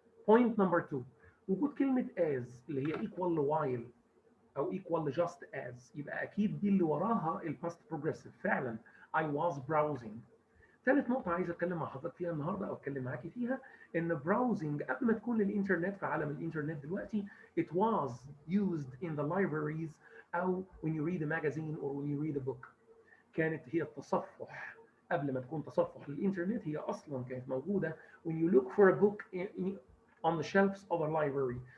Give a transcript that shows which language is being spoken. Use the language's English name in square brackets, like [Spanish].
[English] Point number 2. [Arabic] وجود كلمة as اللي هي equal ل while أو equal ل just as يبقى أكيد دي اللي وراها ال past progressive. فعلا [English] I was browsing. [Arabic] ثالث نقطة عايز أتكلم مع حضرتك فيها النهاردة أو أتكلم معاكي فيها، إن براوزنج قبل ما تكون للإنترنت في عالم الإنترنت دلوقتي [English] it was used in the libraries أو when you read a magazine or when you read a book. [Arabic] كانت هي التصفح قبل ما تكون تصفح للإنترنت، هي أصلا كانت موجودة [English] when you look for a book on the shelves of a library.